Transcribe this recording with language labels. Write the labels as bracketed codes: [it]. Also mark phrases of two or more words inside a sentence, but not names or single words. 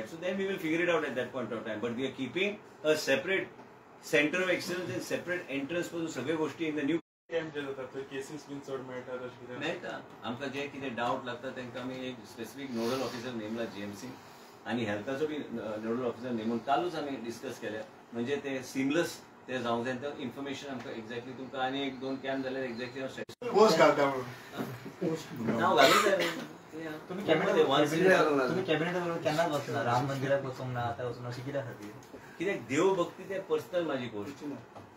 [en] So then we will figure it out at that point of time. But we are keeping a separate center of excellence and separate entrance for [kok] सगळे गोष्टी [en] in the new [kok] कॅम्प जे जातात थंय केसीस बीन चड मेळटात अशें कितें मेळटा आमकां जे कितें डावट लागता तांकां आमी एक [en] specific nodal officer [kok] नेमला जीएमसी आणि हेल्थाचो बी [en] nodal officer [kok] नेमून कालूच आमी डिस्कस केल्या म्हणजे ते सिमलस ते जावंक जाय तें इन्फॉर्मेशन आमकां एक्झॅक्टली तुमकां आनी एक दोन कॅम्प जाल्यार एक्झॅक्टली पोस्ट घालता म्हणून नाव घालूंक जाय तुम्ही कॅबिनेट केन्ना बसला राम मंदिराक वचूंक ना आतां वचून अशें कित्या खातीर कित्याक देव भक्ती ते पर्सनल माझी गोष्ट